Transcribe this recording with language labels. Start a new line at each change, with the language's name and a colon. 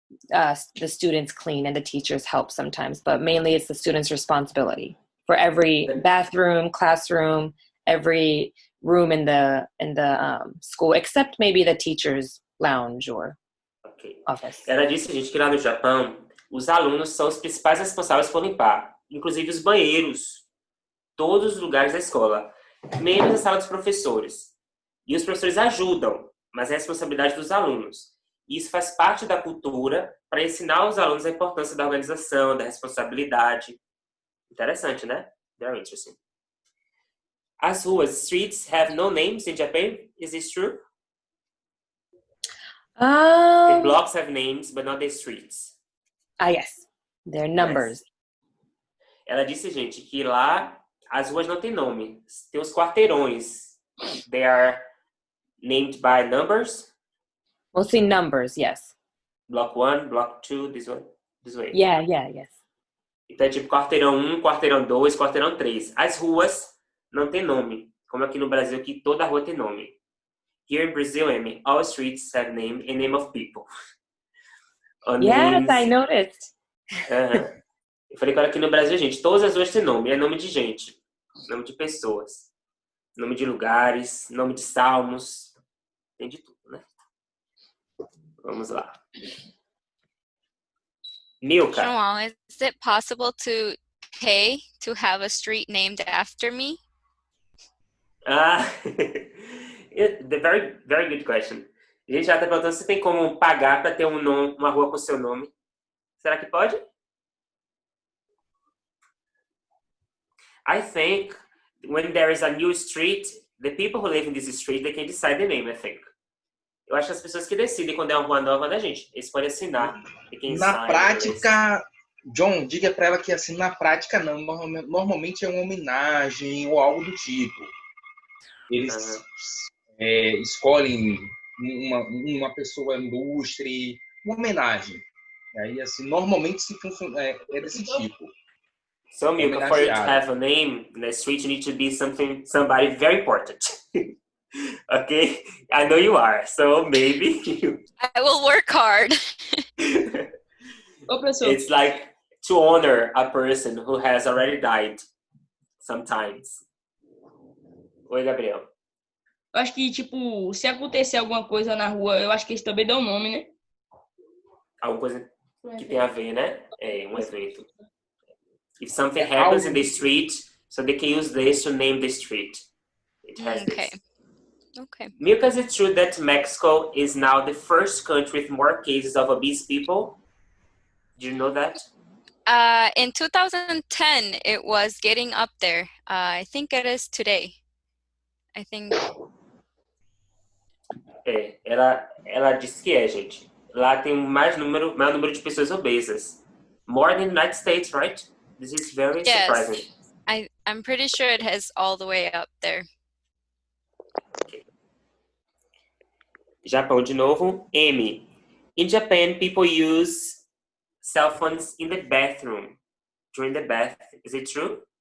English: The students clean and the teachers help sometimes, but mainly it's the students' responsibility for every bathroom, classroom, every room in the school, except maybe the teacher's lounge or office.
Portuguese: Ela disse, gente, que lá no Japão, os alunos são os principais responsáveis por limpar, inclusive os banheiros, todos os lugares da escola, menos a sala dos professores. E os professores ajudam, mas é a responsabilidade dos alunos. E isso faz parte da cultura para ensinar os alunos a importância da organização, da responsabilidade. Interessante, né?
English: Very interesting.
Portuguese: As ruas,
English: streets have no names in Japan. Is this true? The blocks have names, but not the streets. Yes. They're numbers. Yes.
Portuguese: Ela disse, gente, que lá as ruas não têm nome. Tem os quarteirões.
English: They are named by numbers. Mostly numbers, yes. Block 1, block 2, this way. Yeah, yes.
Portuguese: Então é tipo quarteirão 1, quarteirão 2, quarteirão 3. As ruas não têm nome. Como aqui no Brasil, que toda rua tem nome.
English: Here in Brazil, Amy, all streets have name and name of people. Yes, I noticed.
Portuguese: Eu falei que aqui no Brasil, gente, todas as ruas têm nome. É nome de gente, nome de pessoas, nome de lugares, nome de salmos. Tem de tudo, né? Vamos lá. Milka.
English: João, is it possible to pay to have a street named after me? The very, very good question.
Portuguese: A gente já está perguntando se tem como pagar para ter uma rua com seu nome. Será que pode?
English: I think when there is a new street, the people who live in this street, they can decide the name, I think.
Portuguese: Eu acho que as pessoas que decidem quando é uma rua nova da gente, eles podem assinar. Na prática, John, diga para ela que assim, na prática não. Normalmente é uma homenagem ou algo do tipo. Eles escolhem uma pessoa ilustre, uma homenagem. Aí, assim, normalmente se funciona, é desse tipo.
English: So, Milka, for you to have a name in the street, you need to be somebody very important. Okay? I know you are, so maybe I will work hard. It's like to honor a person who has already died sometimes.
Portuguese: Oi, Gabriel. Eu acho que, tipo, se acontecer alguma coisa na rua, eu acho que eles também dão nome, né? Alguma coisa que tem a ver, né? É um evento.
English: If something happens in the street, so they can use this to name the street. It has this. Okay. Milka, is it true that Mexico is now the first country with more cases of obese people? Do you know that? In 2010, it was getting up there. I think it is today. I think.
Portuguese: Ela disse que gente. Lá tem maior número de pessoas obesas.
English: More than the United States, right? This is very surprising. I'm pretty sure it has all the way up there.
Portuguese: Okay. Japão de novo. Amy.
English: In Japan, people use cell phones in the bathroom during the bath. Is it true?